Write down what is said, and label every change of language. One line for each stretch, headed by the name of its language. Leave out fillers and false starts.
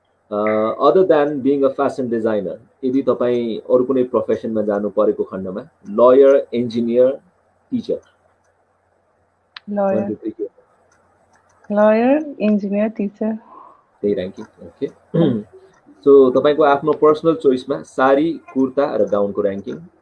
English: Other than being a fashion designer,
Nepali: यदि तपाई अरु कुनै प्रोफेसनमा जानु परेको खण्डमा lawyer, engineer, teacher?
English: Lawyer. Lawyer, engineer, teacher.
Nepali: त्यही र्याङ्किङ। ओके। सो तपाईको आफ्नो पर्सनल चोइसमा साडी, कुर्ता र गाउनको र्याङ्किङ?